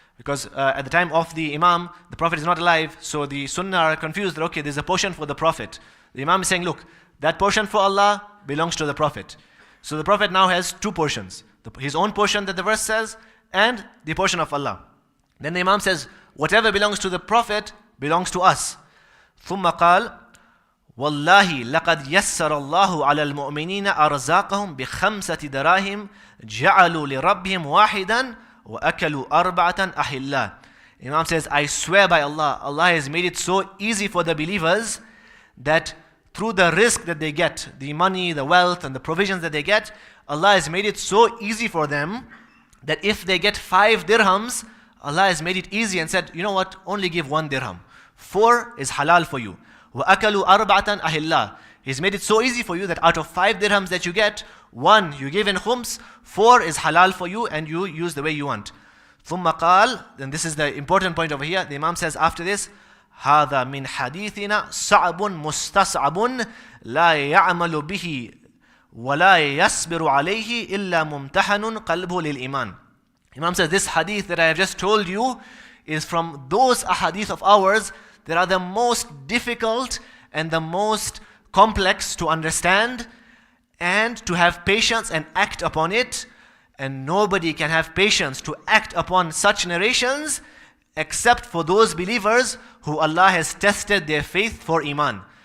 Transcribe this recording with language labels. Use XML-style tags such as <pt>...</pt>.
<en>Because at the time of the Imam, the Prophet is not alive, so the Sunnah are confused that, okay, there's a portion for the Prophet. The Imam is saying, look, that portion for Allah belongs to the Prophet. So the Prophet now has two portions. His own portion that the verse says, and the portion of Allah. Then the Imam says, whatever belongs to the Prophet belongs to us.</en> <ar>ثم قال والله لقد يسر الله على المؤمنين أرزاقهم بخمسة دراهم جعلوا لربهم واحدا وأكلوا أربعة أحلا.</ar> <en>Imam says, I swear by Allah, Allah has made it so easy for the believers that through the risk that they get, the money, the wealth, and the provisions that they get, Allah has made it so easy for them that if they get 5 dirhams, Allah has made it easy and said, you know what, only give 1 dirham. 4 is halal for you.</en> <ar>وَأَكَلُوا أَرْبَعَةً أَحِلَّا.</ar> <en>He's made it so easy for you that out of 5 dirhams that you get, 1 you give in khums, 4 is halal for you and you use the way you want.</en> <ar>ثم قال,</ar> <en>then this is the important point over here. The Imam says after this,</en> <ar>هذا من حديثنا صعب مستصعب لا يعمل به ولا يصبر عليه إلا ممتحن قلبه للإيمان.</ar> <en>Imam says, this hadith that I have just told you is from those ahadith of ours that are the most difficult and the most complex to understand and to have patience and act upon it. And nobody can have patience to act upon such narrations except for those believers who Allah has tested their faith for iman.</en>